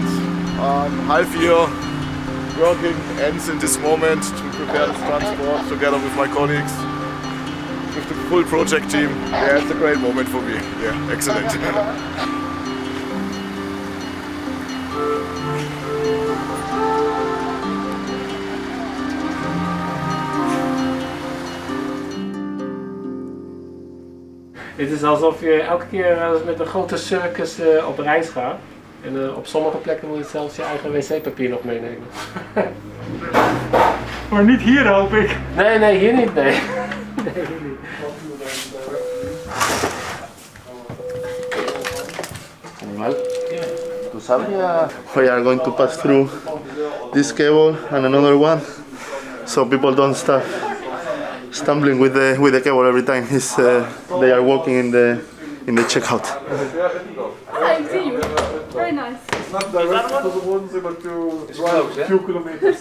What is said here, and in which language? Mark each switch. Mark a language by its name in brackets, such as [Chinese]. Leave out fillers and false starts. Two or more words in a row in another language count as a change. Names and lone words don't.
[English] 3:30 working ends in this moment to prepare this transport together with my colleagues, with the full project team. Yeah, it's a great moment for me. Yeah, excellent. [Dutch] Het is alsof je elke keer met een grote circus op reis gaat. En op sommige plekken moet je zelfs je eigen wc-papier nog meenemen. Maar niet hier, hoop ik. Nee, hier niet, nee. Nee, hier niet. [Spanish] Animal, ¿tú sabes? [English] We are going to pass through this cable and another one, so people don't stop stumbling with the cable every time they are walking in the checkout. I see you. Very nice. It's not direct to the Bodensee, but to drive a few kilometers.